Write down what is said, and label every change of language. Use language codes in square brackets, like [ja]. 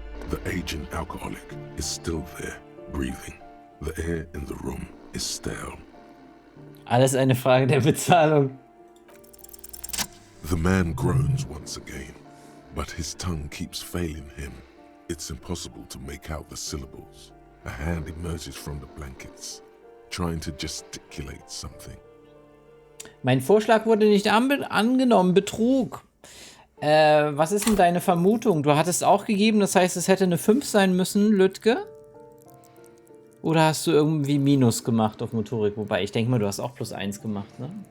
[en] The aging alcoholic is still there, breathing. The air in the room is stale. [de] Alles eine Frage der Bezahlung. [en] The man groans once again, but his tongue keeps failing him. It's impossible to make out the syllables. A hand emerges from the blankets, trying to gesticulate something. [de] Mein Vorschlag wurde nicht angenommen. Betrug. Was ist denn deine Vermutung? Du hattest auch gegeben, das heißt, es hätte eine 5 sein müssen, Lütke? Oder hast du irgendwie Minus gemacht auf Motorik? Wobei, ich denke mal, du hast auch +1 gemacht, ne?